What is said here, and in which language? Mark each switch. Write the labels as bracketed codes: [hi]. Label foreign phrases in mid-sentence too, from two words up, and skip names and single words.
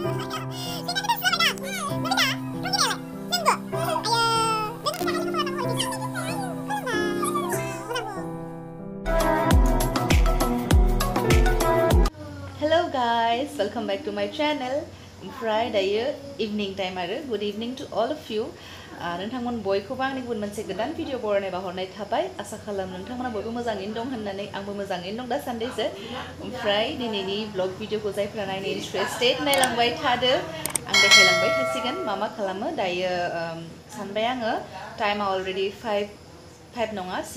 [en] Hello guys, welcome back to my channel. Friday evening time good evening to all of you. [brx] नोंथांमोन बयखौबो आंनि गुबुन मोनसे गोदान भिडिअ बरायनाय बाहरनाय थाबाय आसा खालाम नोंथांमोना बयबो मोजाङैनो दं होननानै आंबो मोजाङैनो दं दा सानदैसो ओमफ्राय दिनैनि ब्लग भिडिअखौ जायफ्रा नायनो इन्ट्रेस्टेड नायलांबाय थादो आं देखायलांबाय थासिगोन मा खालामो दायो सानबाय आङो टाइमा अलरेडि 5 नङा